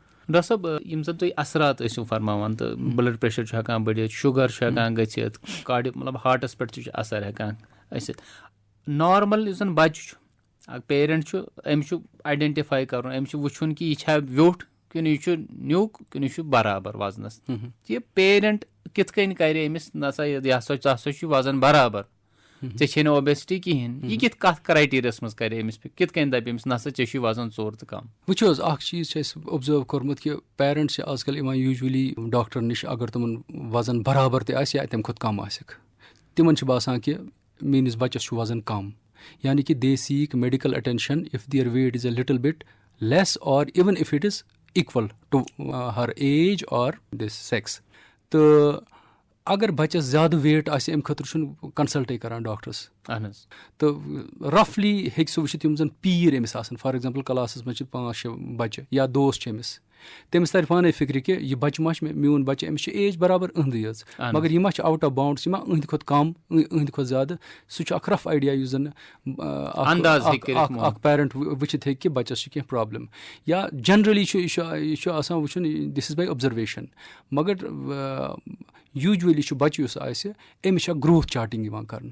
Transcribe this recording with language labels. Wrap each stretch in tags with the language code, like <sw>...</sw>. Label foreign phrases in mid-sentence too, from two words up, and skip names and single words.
<ks>ڈاکٹر صٲب یِم زَن تُہۍ اثرات ٲسِو فرماوان تہٕ</ks> <en>blood pressure</en> <ks>چھُ ہٮ۪کان بٔڑِتھ شُگر چھُ ہٮ۪کان گٔژھِتھ کاڈِ مطلب ہاٹَس پٮ۪ٹھ تہِ چھُ اثر ہٮ۪کان ٲسِتھ نارمل یُس زَن بَچہِ چھُ اکھ پیرنٹ چھُ أمِس چھُ آیڈٮ۪نٹِفاے کَرُن أمِس چھُ وٕچھُن کہِ یہِ چھا ویوٚٹھ کِنہٕ یہِ چھُ نیُک کِنہٕ یہِ چھُ برابر وزنس یہِ پیرنٹ کِتھ کٔنۍ کرِ أمِس نسا یہِ ہسا ژٕ ہسا چھُ وزن برابر ژےٚ چھے نہٕ اوبیسٹی کِہینۍ یہِ کَتھ کرایٹیریاہس منٛز کرِ أمِس کِتھ کٔنۍ دَپہِ أمِس نسا ژےٚ چھُے وزن ژوٚر تہٕ کم وٕچھو حظ اکھ چیٖز چھُ اَسہِ اوبزٲرٕو کوٚرمُت کہِ پیرنٹ چھِ آز کل یِوان یوٗجؤلی ڈاکٹر نِش اگر تِمن وزن برابر تہِ آسہِ یا تَمہِ کھۄتہٕ کم آسٮ۪کھ تِمن چھُ باسان کہِ میٲنِس بچس چھُ وزن کم یعنی کہِ</ks> <en>they seek medical attention if their weight is a little bit less or even if it is equal to her age or this sex</en> <ks>تہٕ اگر بَچَس زیادٕ ویٹ آسہِ اَمہِ خٲطرٕ چھُنہٕ کَنسَلٹے کَران ڈاکٹرس اہن حظ تہٕ رفلی ہیٚکہِ سُہ وٕچھِتھ یِم زَن پیٖر أمِس آسان</ks> <en>for example</en> <ks>کلاسَس منٛز چھِ 5-6 بَچہِ یا دوس چھِ أمِس تٔمِس تَرِ پانے فِکرِ کہِ یہِ بَچہِ ما چھُ میون بَچہِ أمِس چھِ ایج برابر أہنٛدٕے یٲژ مگر یہِ ما چھِ</ks> <en>out of bounds</en> <ks>یہِ ما أہنٛدِ کھۄتہٕ کَم أہنٛدِ کھۄتہٕ زیادٕ سُہ چھُ اکھ</ks> <en>rough idea</en> <ks>یُس زَن اکھ پیرنٹ وٕچھِتھ ہیٚکہِ کہِ بَچَس چھِ کینٛہہ پرابلِم یا جنرٔلی چھُ یہِ چھُ آسان وٕچھُن</ks> <en>this is by observation</en> <ks>مگر یوٗجؤلی چھُ بَچہِ یُس آسہِ أمِس چھِ اکھ</ks> <en>growth charting</en> <ks>یِوان کرنہٕ</ks>